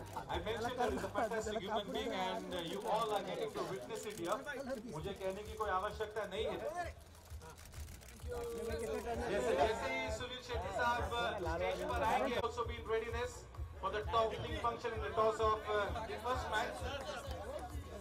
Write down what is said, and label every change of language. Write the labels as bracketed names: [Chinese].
[English] I mentioned that he's a fantastic human being and you all are getting to witness it here. [Hindi] मुझे कहने की कोई आवश्यकता नहीं है। जैसे ही सुनील शेट्टी साहब स्टेज पर आएंगे, [English] also be in readiness for the topping function in the toss of the first match.